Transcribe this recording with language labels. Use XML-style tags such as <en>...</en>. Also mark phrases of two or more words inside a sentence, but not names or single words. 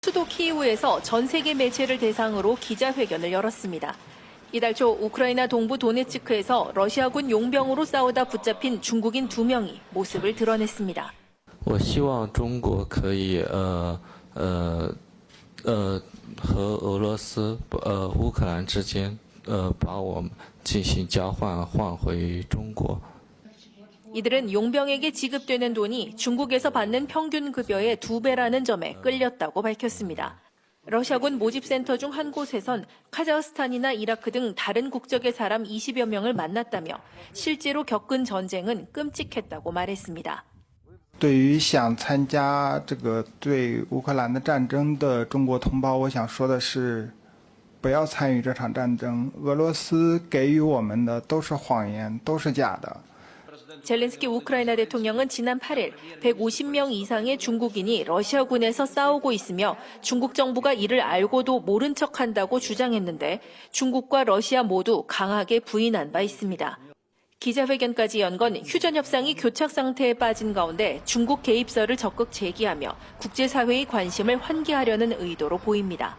<ko>수도 키이우에서 전 세계 매체를 대상으로 기자회견을 열었습니다. 이달 초 우크라이나 동부 도네츠크에서 러시아군 용병으로 싸우다 붙잡힌 중국인 2명이 모습을 드러냈습니다.</ko> <zh>我希望中国可以和俄罗斯乌克兰之间把我们进行交换换回中国。</zh> <ko>이들은 용병에게 지급되는 돈이 중국에서 받는 평균 급여의 2배라는 점에 끌렸다고 밝혔습니다. 러시아군 모집센터 중 한 곳에선 카자흐스탄이나 이라크 등 다른 국적의 사람 20여 명을 만났다며 실제로 겪은 전쟁은 끔찍했다고 말했습니다.</ko> <zh>对于想参加这个对乌克兰的战争的中国同胞，我想说的是，不要参与这场战争。俄罗斯给予我们的都是谎言，都是假的。</zh> <ko>젤렌스키 우크라이나 대통령은 지난 8일 150명 이상의 중국인이 러시아군에서 싸우고 있으며 중국 정부가 이를 알고도 모른 척한다고 주장했는데 중국과 러시아 모두 강하게 부인한 바 있습니다. 기자회견까지 연 건 휴전 협상이 교착 상태에 빠진 가운데 중국 개입설을 적극 제기하며 국제사회의 관심을 환기하려는 의도로 보입니다.</ko>